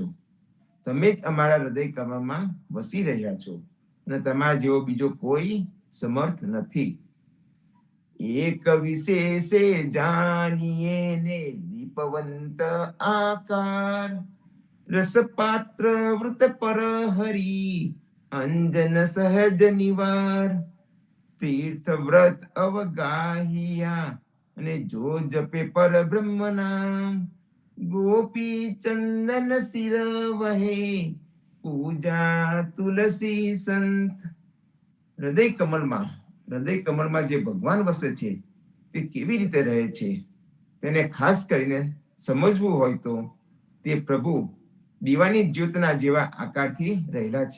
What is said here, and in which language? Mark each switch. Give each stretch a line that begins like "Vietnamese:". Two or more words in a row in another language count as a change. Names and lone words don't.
Gujarati: તમે જ અમારા હૃદય કમળમાં વસી રહ્યા છો અને તમારા જેવો બીજો કોઈ સમર્થ નથી. એક વિશેષે જાણીએ ને દીપવંત આકાર રસપાત્ર વૃત પર હરી અંજન સહજ નિવાર तीर्थ व्रत अवगाहिया અને જો જપે પર બ્રહ્મ નામ ગોપી ચંદન સિર વહે પૂજા તુલસી સંત. હૃદય કમળમાં જે ભગવાન વસે છે તે કેવી રીતે રહે છે તેને ખાસ કરીને સમજવું હોય તો તે પ્રભુ દીવાની જ્યોતના જેવા આકારથી રહેલા છે.